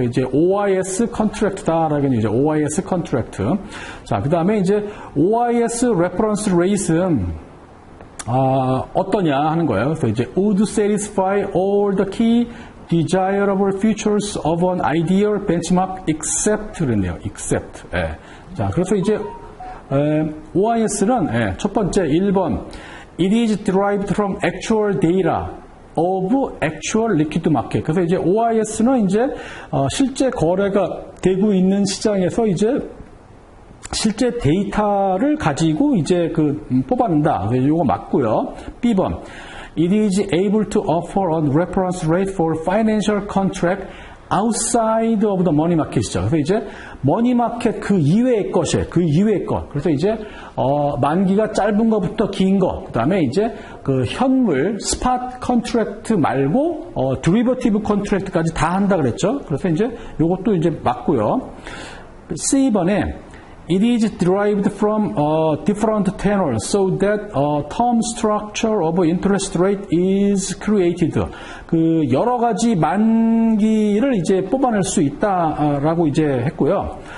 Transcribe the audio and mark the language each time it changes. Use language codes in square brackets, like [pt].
[ko] 그래서 이제 OIS contract다라는 이제 OIS contract. 자, 그 다음에 이제 OIS reference rate은 어떠냐 하는 거예요. [en] 그래서 이제 would satisfy all the key desirable features of an ideal benchmark except [ko] 그랬네요. [en] except. [ko] 자, 그래서 이제 OIS는 첫 번째 1번 [en] it is derived from actual data of actual liquid market. [ko] 그래서 이제 OIS는 이제 실제 거래가 되고 있는 시장에서 이제 실제 데이터를 가지고 이제 뽑아낸다. 그래서 이거 맞고요. B번. [en] It is able to offer a reference rate for financial contract outside of the money market이죠. [ko] 그래서 이제 머니 마켓 그 이외의 것이에요. 그 이외의 것. 그래서 이제 만기가 짧은 것부터 긴 거. 그다음에 이제 현물 스팟 컨트랙트 말고 드리버티브 컨트랙트까지 다 한다 그랬죠. 그래서 이제 요것도 이제 맞고요. C번에 [en] It is derived from different tenors so that term structure of interest rate is created. [ko] 여러 가지 만기를 이제 뽑아낼 수 있다라고 이제 했고요.